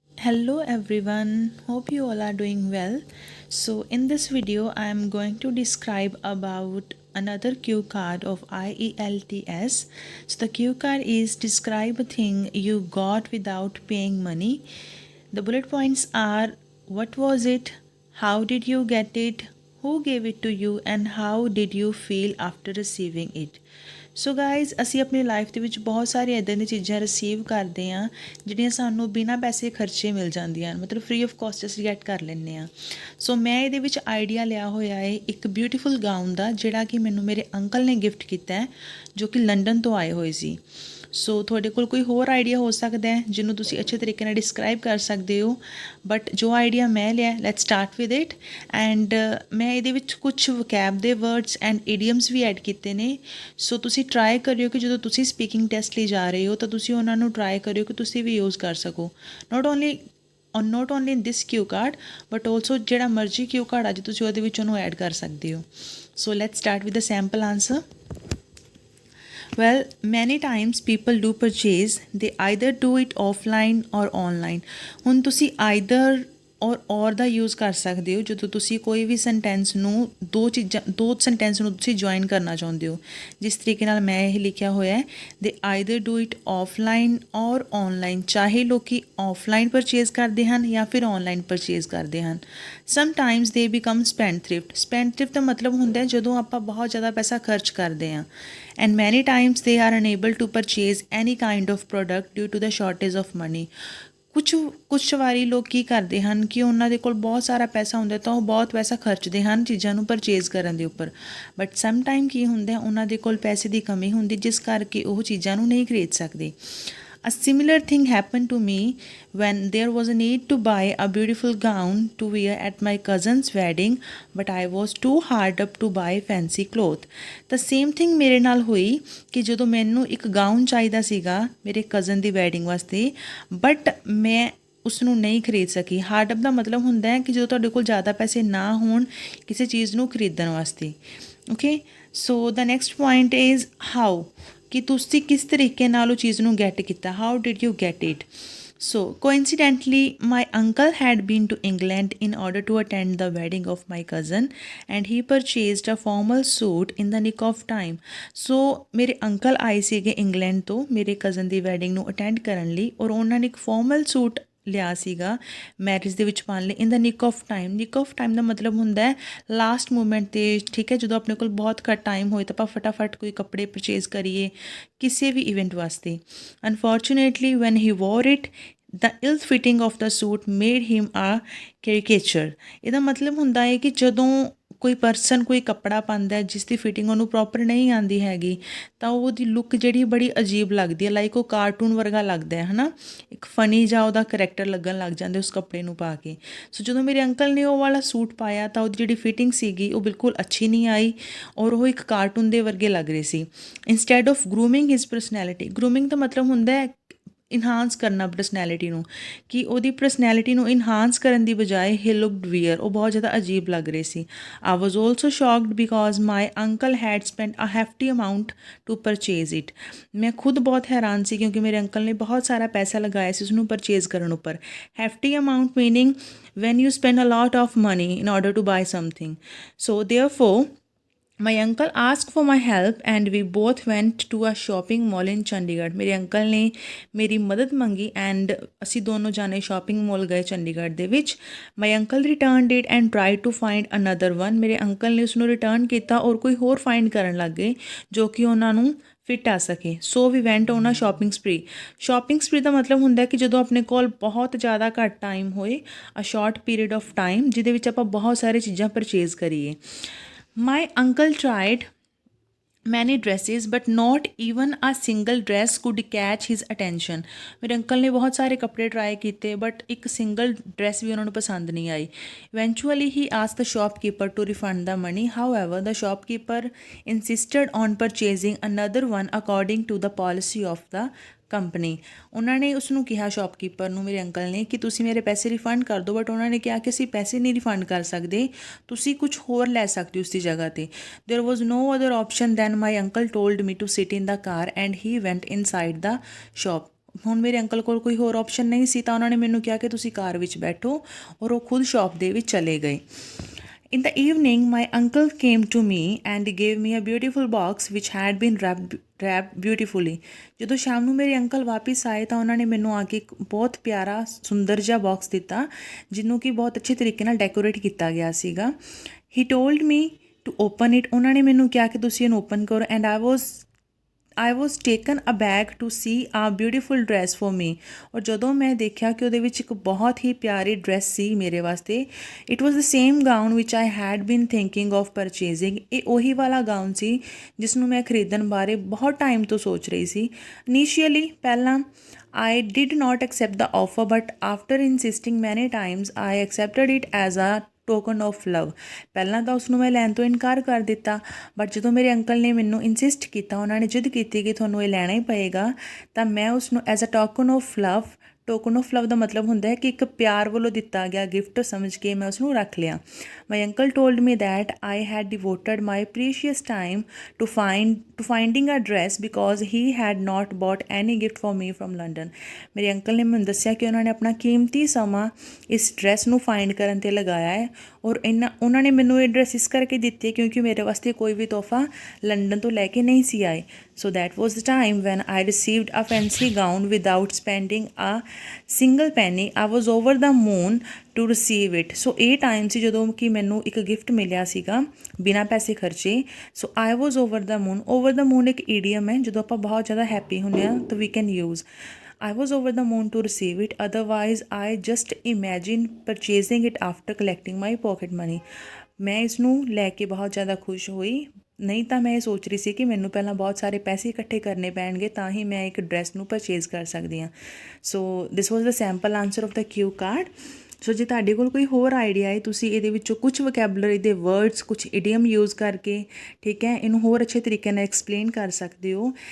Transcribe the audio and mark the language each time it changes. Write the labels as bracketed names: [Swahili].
[English] Hello everyone, hope you all are doing well. So in this video I am going to describe about another cue card of IELTS. So the cue card is describe a thing you got without paying money. The bullet points are what was it, how did you get it, who gave it to you and how did you feel after receiving it. [Punjabi] So guys ਅਸੀਂ ਆਪਣੀ life ਦੇ ਵਿੱਚ ਬਹੁਤ ਸਾਰੀਆਂ ਇੱਦਾਂ ਦੀਆਂ ਚੀਜ਼ਾਂ receive ਕਰਦੇ ਹਾਂ ਜਿਹੜੀਆਂ ਸਾਨੂੰ ਬਿਨਾਂ ਪੈਸੇ ਖਰਚੇ ਮਿਲ ਜਾਂਦੀਆਂ ਹਨ, ਮਤਲਬ ਫ੍ਰੀ ਆਫ ਕਾਸਟ ਅਸੀਂ ਗੈਟ ਕਰ ਲੈਂਦੇ ਹਾਂ। ਸੋ ਮੈਂ ਇਹਦੇ ਵਿੱਚ ਆਈਡੀਆ ਲਿਆ ਹੋਇਆ ਹੈ ਇੱਕ ਬਿਊਟੀਫੁਲ ਗਾਊਨ ਦਾ, ਜਿਹੜਾ ਕਿ ਮੈਨੂੰ ਮੇਰੇ ਅੰਕਲ ਨੇ ਗਿਫਟ ਕੀਤਾ ਹੈ, ਜੋ ਕਿ ਲੰਡਨ ਤੋਂ ਆਏ ਹੋਏ ਸੀ। ਸੋ ਤੁਹਾਡੇ ਕੋਲ ਕੋਈ ਹੋਰ ਆਈਡੀਆ ਹੋ ਸਕਦਾ ਹੈ ਜਿਹਨੂੰ ਤੁਸੀਂ ਅੱਛੇ ਤਰੀਕੇ ਨਾਲ ਡਿਸਕ੍ਰਾਈਬ ਕਰ ਸਕਦੇ ਹੋ, ਬਟ ਜੋ ਆਈਡੀਆ ਮੈਂ ਲਿਆ, [English] Let's start with it. [Punjabi] And ਮੈਂ ਇਹਦੇ ਵਿੱਚ ਕੁਝ ਵੋਕੈਬ ਦੇ words and idioms we add ਕੀਤੇ ਨੇ। ਸੋ ਤੁਸੀਂ ਟਰਾਈ ਕਰਿਓ ਕਿ ਜਦੋਂ ਤੁਸੀਂ ਸਪੀਕਿੰਗ ਟੈਸਟ ਲਈ ਜਾ ਰਹੇ ਹੋ ਤਾਂ ਤੁਸੀਂ ਉਹਨਾਂ ਨੂੰ ਟਰਾਈ ਕਰਿਓ ਕਿ ਤੁਸੀਂ ਵੀ ਯੂਜ਼ ਕਰ ਸਕੋ, [English] not only in this cue card but also [Punjabi] ਜਿਹੜਾ ਮਰਜ਼ੀ ਕਿਊ ਕਾਰਡ ਅੱਜ ਤੁਸੀਂ ਉਹਦੇ ਵਿੱਚ ਉਹਨੂੰ ਐਡ ਕਰ ਸਕਦੇ ਹੋ। [English] So let's start with the sample answer. Well, many times people do purchase, they either do it offline or online. [Punjabi] ਹੁਣ ਤੁਸੀਂ either or ਦਾ ਯੂਜ਼ ਕਰ ਸਕਦੇ ਹੋ ਜਦੋਂ ਤੁਸੀਂ ਕੋਈ ਵੀ ਸੈਂਟੈਂਸ ਨੂੰ ਦੋ ਸੈਂਟੈਂਸ ਨੂੰ ਤੁਸੀਂ ਜੁਆਇਨ ਕਰਨਾ ਚਾਹੁੰਦੇ ਹੋ। ਜਿਸ ਤਰੀਕੇ ਨਾਲ ਮੈਂ ਇਹ ਲਿਖਿਆ ਹੋਇਆ ਹੈ, [English] they either do it offline or online, [Punjabi] ਚਾਹੇ ਲੋਕੀ ਆਫਲਾਈਨ ਪਰਚੇਜ਼ ਕਰਦੇ ਹਨ ਜਾਂ ਫਿਰ ਔਨਲਾਈਨ ਪਰਚੇਜ਼ ਕਰਦੇ ਹਨ। [English] sometimes they become spend thrift [Punjabi] ਦਾ ਮਤਲਬ ਹੁੰਦਾ ਹੈ ਜਦੋਂ ਆਪਾਂ ਬਹੁਤ ਜ਼ਿਆਦਾ ਪੈਸਾ ਖਰਚ ਕਰਦੇ ਹਾਂ। [English] And many times they are unable to purchase any kind of product due to the shortage of money. [Punjabi] ਕੁਛ ਵਾਰੀ ਲੋਕ ਕੀ ਕਰਦੇ ਹਨ ਕਿ ਉਹਨਾਂ ਦੇ ਕੋਲ ਬਹੁਤ ਸਾਰਾ ਪੈਸਾ ਹੁੰਦਾ ਤਾਂ ਉਹ ਬਹੁਤ ਪੈਸਾ ਖਰਚਦੇ ਹਨ ਚੀਜ਼ਾਂ ਨੂੰ ਪਰਚੇਜ਼ ਕਰਨ ਦੇ ਉੱਪਰ, ਬਟ ਸਮ ਟਾਈਮ ਕੀ ਹੁੰਦਾ ਉਹਨਾਂ ਦੇ ਕੋਲ ਪੈਸੇ ਦੀ ਕਮੀ ਹੁੰਦੀ ਜਿਸ ਕਰਕੇ ਉਹ ਚੀਜ਼ਾਂ ਨੂੰ ਨਹੀਂ ਖਰੀਦ ਸਕਦੇ। [English] A similar thing happened to me when there was a need to buy a beautiful gown to wear at my cousin's wedding, but I was too hard up to buy fancy cloth. The same thing [Punjabi] ਮੇਰੇ ਨਾਲ ਹੋਈ ਕਿ ਜਦੋਂ ਮੈਨੂੰ ਇੱਕ gown ਚਾਹੀਦਾ ਸੀਗਾ ਮੇਰੇ ਕਜ਼ਨ ਦੀ ਵੈਡਿੰਗ ਵਾਸਤੇ, ਬਟ ਮੈਂ ਉਸ ਨੂੰ ਨਹੀਂ ਖਰੀਦ ਸਕੀ। ਹਾਰਡ ਅਪ ਦਾ ਮਤਲਬ ਹੁੰਦਾ ਹੈ ਕਿ ਜਦੋਂ ਤੁਹਾਡੇ ਕੋਲ ਜ਼ਿਆਦਾ ਪੈਸੇ ਨਾ ਹੋਣ ਕਿਸੇ ਚੀਜ਼ ਨੂੰ ਖਰੀਦਣ ਵਾਸਤੇ। [English] okay, so the next point is how, [Punjabi] ਕਿ ਤੁਸੀਂ ਕਿਸ ਤਰੀਕੇ ਨਾਲ ਉਹ ਚੀਜ਼ ਨੂੰ ਗੈਟ ਕੀਤਾ, [English] How did you get it. So coincidentally my uncle had been to England in order to attend the wedding of my cousin and he purchased a formal suit in the nick of time. [Punjabi] So ਮੇਰੇ uncle ਆਏ ਸੀਗੇ England ਤੋਂ ਮੇਰੇ cousin ਦੀ wedding ਨੂੰ attend ਕਰਨ ਲਈ ਔਰ ਉਹਨਾਂ ਨੇ ਇੱਕ ਫਾਰਮਲ ਸੂਟ ਲਿਆ ਸੀਗਾ ਮੈਰਿਜ ਦੇ ਵਿੱਚ ਪਾਉਣ ਲਈ [English] In the nick of time. [Punjabi] ਨਿਕ ਆਫ ਟਾਈਮ ਦਾ ਮਤਲਬ ਹੁੰਦਾ ਹੈ ਲਾਸਟ ਮੂਮੈਂਟ 'ਤੇ, ਠੀਕ ਹੈ, ਜਦੋਂ ਆਪਣੇ ਕੋਲ ਬਹੁਤ ਘੱਟ ਟਾਈਮ ਹੋਏ ਤਾਂ ਆਪਾਂ ਫਟਾਫਟ ਕੋਈ ਕੱਪੜੇ ਪਰਚੇਜ਼ ਕਰੀਏ ਕਿਸੇ ਵੀ ਇਵੈਂਟ ਵਾਸਤੇ। [English] Unfortunately when he wore it the ill fitting of the suit made him a caricature. [Punjabi] ਇਹਦਾ ਮਤਲਬ ਹੁੰਦਾ ਹੈ ਕਿ ਜਦੋਂ ਕੋਈ ਪਰਸਨ ਕੋਈ ਕੱਪੜਾ ਪਾਉਂਦਾ ਜਿਸ ਦੀ ਫਿਟਿੰਗ ਉਹਨੂੰ ਪ੍ਰੋਪਰ ਨਹੀਂ ਆਉਂਦੀ ਹੈਗੀ ਤਾਂ ਉਹਦੀ ਲੁੱਕ ਜਿਹੜੀ ਬੜੀ ਅਜੀਬ ਲੱਗਦੀ ਹੈ, ਲਾਈਕ ਉਹ ਕਾਰਟੂਨ ਵਰਗਾ ਲੱਗਦਾ ਹੈ ਨਾ, ਇੱਕ ਫਨੀ ਜਿਹਾ ਉਹਦਾ ਕਰੈਕਟਰ ਲੱਗਣ ਲੱਗ ਜਾਂਦਾ ਉਸ ਕੱਪੜੇ ਨੂੰ ਪਾ ਕੇ। ਸੋ ਜਦੋਂ ਮੇਰੇ ਅੰਕਲ ਨੇ ਉਹ ਵਾਲਾ ਸੂਟ ਪਾਇਆ ਤਾਂ ਉਹਦੀ ਜਿਹੜੀ ਫਿਟਿੰਗ ਸੀਗੀ ਉਹ ਬਿਲਕੁਲ ਅੱਛੀ ਨਹੀਂ ਆਈ ਔਰ ਉਹ ਇੱਕ ਕਾਰਟੂਨ ਦੇ ਵਰਗੇ ਲੱਗ ਰਹੇ ਸੀ। [English] instead of grooming his personality, [Punjabi] grooming ਦਾ ਮਤਲਬ ਹੁੰਦਾ ਹੈ ਇਨਹਾਂਸ ਕਰਨਾ ਪਰਸਨੈਲਿਟੀ ਨੂੰ, ਕਿ ਉਹਦੀ ਪਰਸਨੈਲਿਟੀ ਨੂੰ ਇਨਹਾਂਸ ਕਰਨ ਦੀ ਬਜਾਏ [English] he looked weird, [Punjabi] ਉਹ ਬਹੁਤ ਜ਼ਿਆਦਾ ਅਜੀਬ ਲੱਗ ਰਹੇ ਸੀ। [English] I was also shocked because my uncle had spend a hefty amount to purchase it. [Punjabi] ਮੈਂ ਖੁਦ ਬਹੁਤ ਹੈਰਾਨ ਸੀ ਕਿਉਂਕਿ ਮੇਰੇ ਅੰਕਲ ਨੇ ਬਹੁਤ ਸਾਰਾ ਪੈਸਾ ਲਗਾਇਆ ਸੀ ਉਸਨੂੰ ਪਰਚੇਜ਼ ਕਰਨ ਉੱਪਰ। [English] Hefty amount meaning when you spend a lot of money in order to buy something. So therefore my uncle asked for my help and we both went to a shopping mall in Chandigarh. [Punjabi] ਮੇਰੇ uncle ਨੇ ਮੇਰੀ ਮਦਦ ਮੰਗੀ and ਅਸੀਂ ਦੋਨੋਂ ਜਾਣੇ shopping mall ਗਏ ਚੰਡੀਗੜ੍ਹ ਦੇ ਵਿੱਚ। [English] my uncle returned it and tried to find another one. [Punjabi] ਮੇਰੇ ਅੰਕਲ ਨੇ ਉਸਨੂੰ ਰਿਟਰਨ ਕੀਤਾ ਔਰ ਕੋਈ ਹੋਰ ਫਾਈਂਡ ਕਰਨ ਲੱਗ ਗਏ ਜੋ ਕਿ ਉਹਨਾਂ ਨੂੰ ਫਿੱਟ ਆ ਸਕੇ। [English] So we went on a shopping spree. [Punjabi] ਸ਼ਾਪਿੰਗ ਸਪਰੀ ਦਾ ਮਤਲਬ ਹੁੰਦਾ ਕਿ ਜਦੋਂ ਆਪਣੇ ਕੋਲ ਬਹੁਤ ਜ਼ਿਆਦਾ ਘੱਟ ਟਾਈਮ ਹੋਏ, [English] a short period of time [Punjabi] ਜਿਹਦੇ ਵਿੱਚ ਆਪਾਂ ਬਹੁਤ ਸਾਰੀ ਚੀਜ਼ਾਂ ਪਰਚੇਜ਼ ਕਰੀਏ। [English] My uncle tried many dresses but not even a single dress could catch his attention. [Punjabi] ਮੇਰੇ ਅੰਕਲ ਨੇ ਬਹੁਤ ਸਾਰੇ ਕੱਪੜੇ ਟਰਾਈ ਕੀਤੇ ਬਟ ਇੱਕ ਸਿੰਗਲ ਡਰੈਸ ਵੀ ਉਹਨਾਂ ਨੂੰ ਪਸੰਦ ਨਹੀਂ ਆਈ। [English] Eventually he asked the shopkeeper to refund the money. However, the shopkeeper insisted on purchasing another one according to the policy of the company. [Punjabi] ਉਹਨਾਂ ਨੇ ਉਸਨੂੰ ਕਿਹਾ, ਸ਼ੌਪਕੀਪਰ ਨੂੰ, ਮੇਰੇ ਅੰਕਲ ਨੇ, ਕਿ ਤੁਸੀਂ ਮੇਰੇ ਪੈਸੇ ਰਿਫੰਡ ਕਰ ਦਿਓ, ਬਟ ਉਹਨਾਂ ਨੇ ਕਿਹਾ ਕਿ ਅਸੀਂ ਪੈਸੇ ਨਹੀਂ ਰਿਫੰਡ ਕਰ ਸਕਦੇ, ਤੁਸੀਂ ਕੁਝ ਹੋਰ ਲੈ ਸਕਦੇ ਹੋ ਉਸ ਦੀ ਜਗ੍ਹਾ 'ਤੇ। [English] There was no other option then my uncle told me to sit in the car and he went inside the shop. [Punjabi] ਹੁਣ ਮੇਰੇ ਅੰਕਲ ਕੋਲ ਕੋਈ ਹੋਰ ਆਪਸ਼ਨ ਨਹੀਂ ਸੀ ਤਾਂ ਉਹਨਾਂ ਨੇ ਮੈਨੂੰ ਕਿਹਾ ਕਿ ਤੁਸੀਂ ਕਾਰ ਵਿੱਚ ਬੈਠੋ, ਔਰ ਉਹ ਖੁਦ ਸ਼ਾਪ ਦੇ ਵਿੱਚ ਚਲੇ ਗਏ। [English] In the evening, my uncle came to me and gave me a beautiful box which had been wrapped beautifully. [Punjabi] ਜਦੋਂ ਸ਼ਾਮ ਨੂੰ ਮੇਰੇ ਅੰਕਲ ਵਾਪਿਸ ਆਏ ਤਾਂ ਉਹਨਾਂ ਨੇ ਮੈਨੂੰ ਆ ਕੇ ਇੱਕ ਬਹੁਤ ਪਿਆਰਾ ਸੁੰਦਰ ਜਿਹਾ ਬਾਕਸ ਦਿੱਤਾ, ਜਿਹਨੂੰ ਕਿ ਬਹੁਤ ਅੱਛੇ ਤਰੀਕੇ ਨਾਲ ਡੈਕੋਰੇਟ ਕੀਤਾ ਗਿਆ ਸੀਗਾ। [English] He told me to open it. [Punjabi] ਉਹਨਾਂ ਨੇ ਮੈਨੂੰ ਕਿਹਾ ਕਿ ਤੁਸੀਂ ਇਹਨੂੰ ਓਪਨ ਕਰੋ, [English] and I was taken aback to see a beautiful dress for me. [Punjabi] ਔਰ ਜਦੋਂ ਮੈਂ ਦੇਖਿਆ ਕਿ ਉਹਦੇ ਵਿੱਚ ਇੱਕ ਬਹੁਤ ਹੀ ਪਿਆਰੀ ਡਰੈਸ ਸੀ ਮੇਰੇ ਵਾਸਤੇ। [English] It was the same gown which I had been thinking of purchasing. [Punjabi] ਇਹ ਉਹੀ ਵਾਲਾ ਗਾਊਨ ਸੀ ਜਿਸ ਨੂੰ ਮੈਂ ਖਰੀਦਣ ਬਾਰੇ ਬਹੁਤ ਟਾਈਮ ਤੋਂ ਸੋਚ ਰਹੀ ਸੀ। [English] Initially ਪਹਿਲਾਂ I did not accept the offer, but after insisting many times, I accepted it as a token of love. [Punjabi] ਪਹਿਲਾਂ ਤਾਂ ਉਸਨੂੰ ਮੈਂ ਲੈਣ ਤੋਂ ਇਨਕਾਰ ਕਰ ਦਿੱਤਾ, ਬਟ ਜਦੋਂ ਮੇਰੇ ਅੰਕਲ ਨੇ ਮੈਨੂੰ ਇਨਸਿਸਟ ਕੀਤਾ, ਉਹਨਾਂ ਨੇ ਜਿੱਦ ਕੀਤੀ ਕਿ ਤੁਹਾਨੂੰ ਇਹ ਲੈਣਾ ਹੀ ਪਏਗਾ, ਤਾਂ ਮੈਂ ਉਸਨੂੰ [English] as a token of love, [Punjabi] token of love ਦਾ ਮਤਲਬ ਹੁੰਦਾ ਹੈ ਕਿ ਇੱਕ ਪਿਆਰ ਵੱਲੋਂ ਦਿੱਤਾ ਗਿਆ ਗਿਫਟ ਸਮਝ ਕੇ ਮੈਂ ਉਸਨੂੰ ਰੱਖ ਲਿਆ। [English] My uncle told me that I had devoted my precious time to finding a dress because he had not bought any gift for me from London. [Punjabi] ਮੇਰੇ ਅੰਕਲ ਨੇ ਮੈਨੂੰ ਦੱਸਿਆ ਕਿ ਉਹਨਾਂ ਨੇ ਆਪਣਾ ਕੀਮਤੀ ਸਮਾਂ ਇਸ ਡਰੈਸ ਨੂੰ ਫਾਈਂਡ ਕਰਨ 'ਤੇ ਲਗਾਇਆ ਹੈ, ਔਰ ਉਹਨਾਂ ਨੇ ਮੈਨੂੰ ਇਹ ਡਰੈਸ ਇਸ ਕਰਕੇ ਦਿੱਤੀ ਕਿਉਂਕਿ ਮੇਰੇ ਵਾਸਤੇ ਕੋਈ ਵੀ ਤੋਹਫਾ ਲੰਡਨ ਤੋਂ ਲੈ ਕੇ ਨਹੀਂ ਸੀ ਆਏ। [English] So that was the time when I received a fancy gown without spending a single penny. I was over the moon to receive it. [Punjabi] ਸੋ ਇਹ ਟਾਈਮ ਸੀ ਜਦੋਂ ਕਿ ਮੈਨੂੰ ਇੱਕ ਗਿਫਟ ਮਿਲਿਆ ਸੀਗਾ ਬਿਨਾਂ ਪੈਸੇ ਖਰਚੇ। [English] So I was over the moon. [Punjabi] ਓਵਰ ਦਾ ਮੂਨ ਇੱਕ ਈਡੀਅਮ ਹੈ, ਜਦੋਂ ਆਪਾਂ ਬਹੁਤ ਜ਼ਿਆਦਾ ਹੈਪੀ ਹੁੰਦੇ ਹਾਂ ਤਾਂ ਵੀ can use [English] I was over the moon to receive it. Otherwise, I just imagine purchasing it after collecting my pocket money. [Punjabi] ਮੈਂ ਇਸ ਨੂੰ ਲੈ ਕੇ ਬਹੁਤ ਜ਼ਿਆਦਾ ਖੁਸ਼ ਹੋਈ। ਨਹੀਂ ਤਾਂ ਮੈਂ ਇਹ ਸੋਚ ਰਹੀ ਸੀ ਕਿ ਮੈਨੂੰ ਪਹਿਲਾਂ ਬਹੁਤ ਸਾਰੇ ਪੈਸੇ ਇਕੱਠੇ ਕਰਨੇ ਪੈਣਗੇ ਤਾਂ ਹੀ ਮੈਂ ਇੱਕ ਡਰੈਸ ਨੂੰ ਪਰਚੇਜ਼ ਕਰ ਸਕਦੀ ਹਾਂ। [English] So this was the sample answer of the cue card. [Punjabi] ਸੋ ਜੇ ਤੁਹਾਡੇ ਕੋਲ ਕੋਈ ਹੋਰ ਆਈਡੀਆ ਹੈ, ਤੁਸੀਂ ਇਹਦੇ ਵਿੱਚੋਂ ਕੁਝ ਵੋਕੈਬਲਰੀ ਦੇ ਵਰਡਸ, ਕੁਝ ਇਡੀਅਮ ਯੂਜ਼ ਕਰਕੇ, ਠੀਕ ਹੈ, ਇਹਨੂੰ ਹੋਰ ਅੱਛੇ ਤਰੀਕੇ ਨਾਲ ਐਕਸਪਲੇਨ ਕਰ ਸਕਦੇ ਹੋ।